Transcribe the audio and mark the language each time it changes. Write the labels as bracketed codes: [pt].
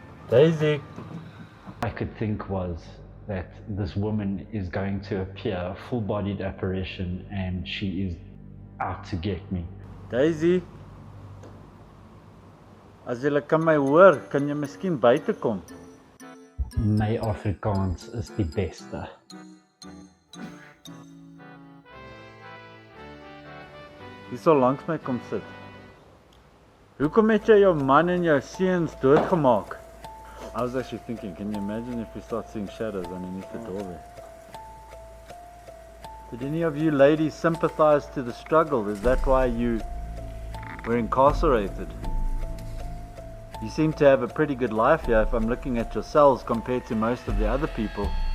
[en] Daisy. I could think was that this woman is going to appear, a full-bodied apparition, and she is out to get me. Daisy. [af] As jy kan my hoor, kan jy miskien buite kom? My Afrikaans is die beste. Hier so langs my kom sit. Hoekom het jy jou man en jou seuns doodgemaak? [en] I was actually thinking, can you imagine if we start seeing shadows underneath the doorway? Did any of you ladies sympathize to the struggle? Is that why you were incarcerated? You seem to have a pretty good life here if I'm looking at your cells compared to most of the other people.